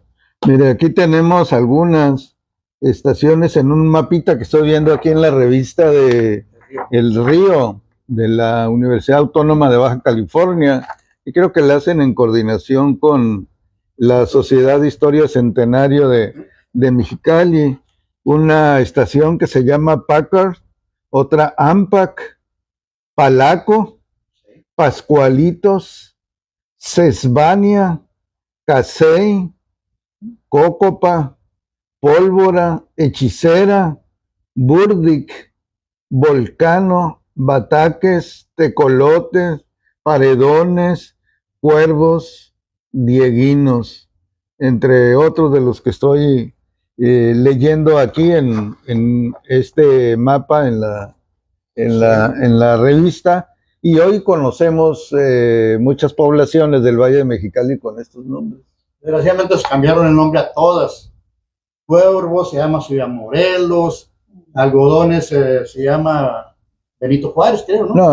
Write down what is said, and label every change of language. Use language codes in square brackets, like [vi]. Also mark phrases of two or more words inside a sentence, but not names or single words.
[es] Mire, aquí tenemos algunas estaciones en un mapita que estoy viendo aquí en la revista de El Río, de la Universidad Autónoma de Baja California, y creo que la hacen en coordinación con la Sociedad de Historia Centenario de Mexicali, una estación que se llama Packard, otra Ampac, Palaco, Pascualitos, Cesvania, Casey, Cócopa, Pólvora, Hechicera, Burdick, Volcano, Bataques, Tecolotes, Paredones, Cuervos, Dieguinos, entre otros de los que estoy leyendo aquí en este mapa, en la revista. Y hoy conocemos muchas poblaciones del Valle de Mexicali con estos nombres. Desgraciadamente se cambiaron el nombre a todas. Cuervo se llama Ciudad Morelos, Algodones se llama Benito Juárez, creo, ¿no?